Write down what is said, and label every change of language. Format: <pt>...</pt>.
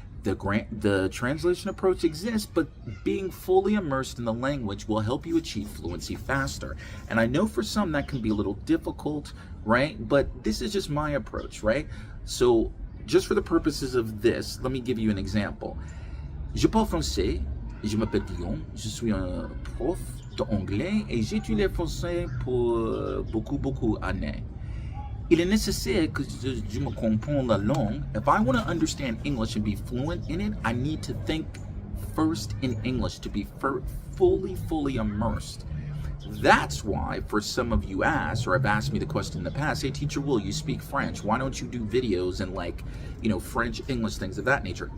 <en>The translation approach exists, but being fully immersed in the language will help you achieve fluency faster. And I know for some that can be a little difficult, right? But this is just my approach, right? So just for the purposes of this, let me give you an example.</en> <fr>Je parle français, je m'appelle Guillaume, je suis un prof d'anglais et j'ai étudié le français pour beaucoup d'années. Il est nécessaire que je me comprenne la langue.</fr> <en>If I want to understand English and be fluent in it, I need to think first in English to be fully immersed. That's why, for some of you asked, or have asked me the question in the past, hey, Teacher Will, you speak French. Why don't you do videos and French, English, things of that nature?</en>